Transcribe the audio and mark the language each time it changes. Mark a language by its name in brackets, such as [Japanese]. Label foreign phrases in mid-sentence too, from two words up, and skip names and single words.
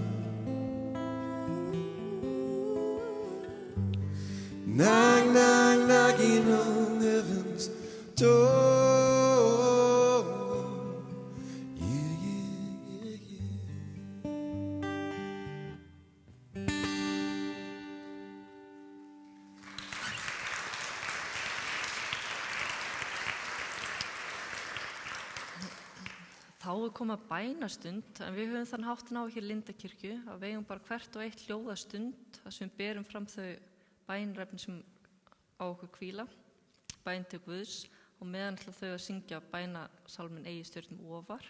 [English] Knock, knock, knocking on heaven's door. Yeah, yeah, yeah, yeah. [Icelandic] Þá er komið bænastund, en við höfum þann háttin á hér í Lindakirkju að við eigum bara hvert og eitt hljóðastund þar sem við berum fram þau bænrefni sem á okkur hvíla, bæn til Guðs og meðan ætla þau að syngja bænasálminn Eigi stjörnum ofar.